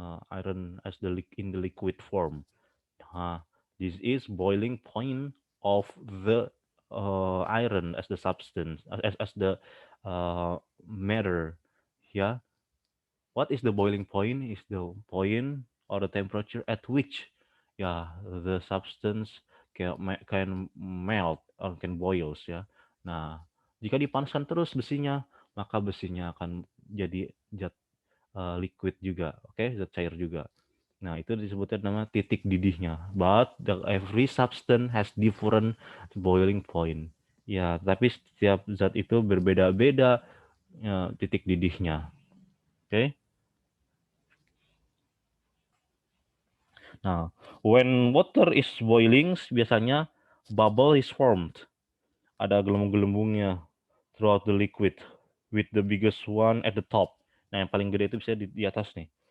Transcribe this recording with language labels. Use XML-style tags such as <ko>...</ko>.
<en>Iron as in the liquid form. This is boiling point of the iron as the substance, as the matter. Yeah. What is the boiling point? Is the point or the temperature at which, yeah, the substance can melt or can boils, ya.</en> <id>Nah, jika dipanaskan terus besinya, maka besinya akan jadi zat liquid juga, oke, zat cair juga. Nah, itu disebutnya nama titik didihnya.</id> <en>But every substance has different boiling point.</en> <id>Ya, tapi setiap zat itu berbeda-beda titik didihnya. Oke. Okay?</id> <en>Nah, when water is boiling, biasanya bubble is formed.</en> <id>Ada gelembung-gelembungnya</id> <en>throughout the liquid, with the biggest one at the top.</en> <id>Nah, yang paling gede itu bisa di atas nih.</id>